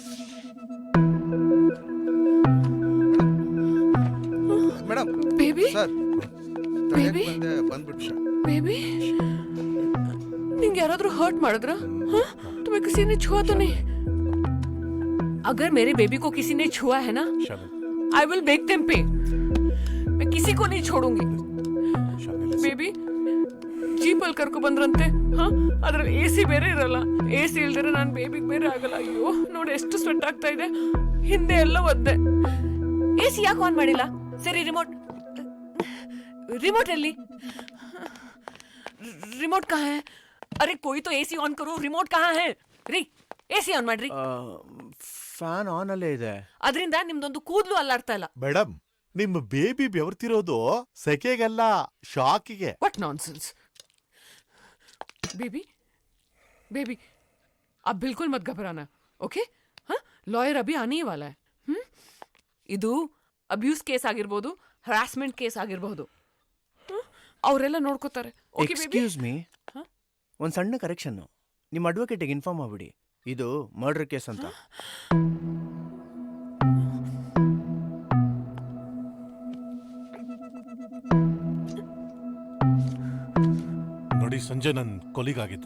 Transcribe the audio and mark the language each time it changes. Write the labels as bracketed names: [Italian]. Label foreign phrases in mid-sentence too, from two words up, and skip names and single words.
[Kannada] ಮೇಡಮ್, ಬೇಬಿ ಸರ್, ಬೇಬಿ ಬೇಬी ನಿಂಗೆ ಯಾರಾದ್ರೂ ಹರ್ಟ್ ಮಾರಿದ್ರಾ? हाँ? [Hindi] तुम्हें किसी ने छुआ तो नहीं? अगर मेरे बेबी को किसी ने छुआ है ना, [English] I will make them pay. [Hindi] मैं किसी को नहीं छोड़ूंगी. [Kannada] ಬೇಬಿ ಜೀಪಲ್ಲಿ ಕರ್ಕೊ ಬಂದ್ರಂತೆ. ಹಾ, ಅದ್ರಲ್ಲಿ AC ಬೇರೆ ಇರಲ್ಲ. AC ಇಲ್ದಿರೆ ನಾನು ಬೇಬಿಗೆ ಬೇರೆ ಆಗಲ್ಲ. ಅಯ್ಯೋ ನೋಡಿ ಎಷ್ಟು ಸ್ವೆಟ್ ಆಗ್ತಾ ಇದೆ. ಹಿಂದೆ ಎಲ್ಲ ಒದ್ದೆ. AC ಯಾಕೆ ಆನ್ ಮಾಡಿಲ್ಲ? ಸರಿ रिमोट ಎಲ್ಲಿ? [Hindi] रिमोट कहाँ है? अरे कोई तो [English] AC on [Hindi] करो. रिमोट कहाँ है? [Kannada] ರೀ [English] AC on [Kannada] ಮಾಡ್ರಿ. [English] fan on [Kannada] ಅಲ್ಲೇ ಇದೆ. ಅದರಿಂದ ನಿಮ್ದೊಂದು ಕೂದಲು ಅಲ್ಲಾಡ್ತಾ ಇಲ್ಲ. ಮೇಡಮ್, ನಿಮ್ಮ ಬೇಬಿ ಬೆವರ್ತಿರೋದು ಸೆಕೆಗಲ್ಲ, ಶಾಕಿಗೆ. [English] What nonsense. [Hindi] बेबी बेबी अब बिल्कुल मत घबराना, ओके? हाँ, लॉयर अभी आने ही वाला है. [Kannada] ಇದು [English] abuse case [Kannada] ಆಗಿರ್ಬೋದು, [English] harassment case [Kannada] ಆಗಿರ್ಬೋದು. ಅವರೆಲ್ಲ ನೋಡ್ಕೋತಾರೆ. [English] okay baby? excuse me, [Kannada] ಒಂದು ಸಣ್ಣ ಕರೆಕ್ಷನ್. ನಿಮ್ಮ ಅಡ್ವೊಕೇಟಿಗೆ ಇನ್ಫಾರ್ಮ್ ಮಾಡ್ಬಿಡಿ, ಇದು [English] murder case [Kannada] ಅಂತ. ನೋಡಿ, ಸಂಜೆ ನನ್ನ ಕೊಲಿಗಾಗಿದ್ದ.